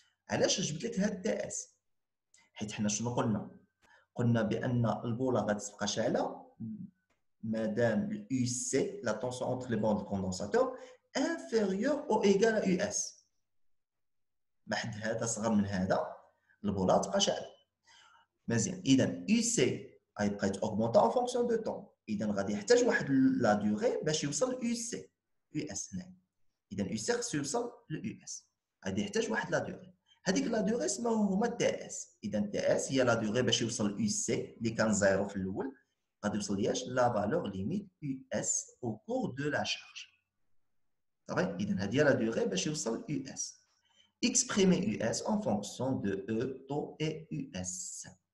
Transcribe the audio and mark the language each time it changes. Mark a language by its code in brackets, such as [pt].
[ar] علاش جبت لك هاد TS؟ حيت حنا شنو قلنا؟ قلنا بأن البولة غتبقى شاعلة مادام UC, [fr] la tension entre les bandes condensateurs, inférieure ou égale à US. [ar] ما حد هذا صغر من هذا البولة تبقى شاعلة. مزيان، إذا UC غيبقى يتأوغمونطا [fr] en fonction de temps. [ar] اذا غادي يحتاج واحد لا دوري باش يوصل يو سي يو اس هنا اذا يو سي خصو يوصل لليو اس غادي يحتاج واحد لا دوري هذيك لا دوري اسمها هما تي اس اذا تي اس هي لا دوري باش يوصل يو سي اللي كان زيرو في الاول غادي يوصل لياش لا فالور ليميت يو اس او كور دو لا شارج صافي اذا هذه هي لا دوري باش يوصل يو اس [fr] exprimer US en fonction de E, taux et US.